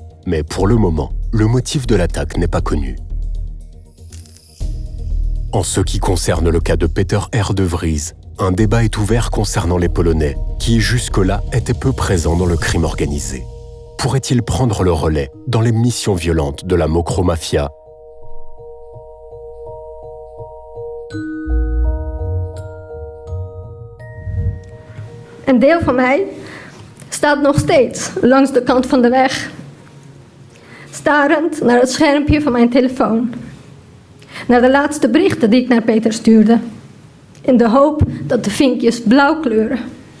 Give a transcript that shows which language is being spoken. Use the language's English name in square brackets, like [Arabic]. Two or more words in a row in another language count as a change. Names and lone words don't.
[French] Mais pour le moment, le motif de l'attaque n'est pas connu. En ce qui concerne le cas de Peter R. de Vries, un débat est ouvert concernant les Polonais, qui jusque-là étaient peu présents dans le crime organisé. Pourraient-ils prendre le relais dans les missions violentes de la Mokro-mafia ? [Dutch] Een deel van mij staat nog steeds langs de kant van de weg, starend naar het schermpje van mijn telefoon, naar de laatste berichten die ik naar Peter stuurde, in de hoop dat de vinkjes blauw kleuren.